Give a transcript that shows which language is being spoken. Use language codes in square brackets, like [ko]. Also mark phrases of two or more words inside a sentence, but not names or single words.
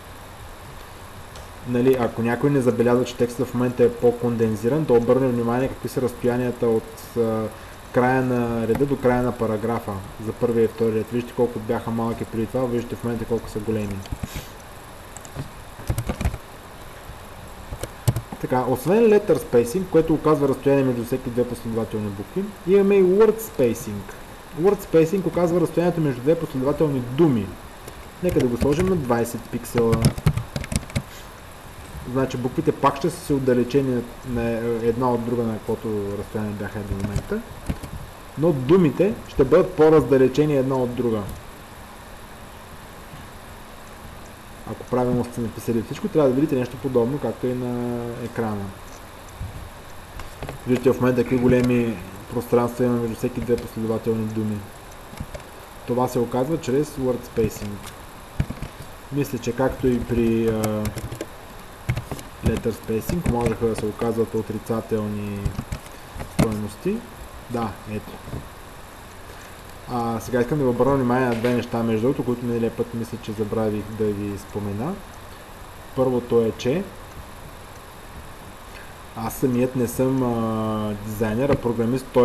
[bg] Нали, ако някой не забелязва, че текстът в момента е по-кондензиран, да обърне внимание какви са разстоянията от края на реда до края на параграфа за първия и втория ред. Вижте колко бяха малки преди това, вижте в момента колко са големи. Така, освен [en] letter spacing, [bg] което оказва разстояние между всеки две последователни букви, имаме и [en] word spacing. Word spacing [bg] оказва разстоянието между две последователни думи. Нека да го сложим на 20 пиксела. Значи буквите пак ще са се отдалечени на една от друга, на каквото разстояние бяха до момента, но думите ще бъдат по-раздалечени една от друга. Ако правилно сте написали всичко, трябва да видите нещо подобно, както и на екрана. Виждате в момента какви големи пространства има между всеки две последователни думи. Това се оказва чрез [en] word spacing. [bg] Мисля, че както и при [en] letter spacing [bg] можеха да се оказват отрицателни стойности. Да, ето. Сега искам да ви обърна внимание на две неща, между другото, които миналия път мисля, че забравих да ви спомена. Първото е, че аз самият не съм дизайнер, а програмист, т.е.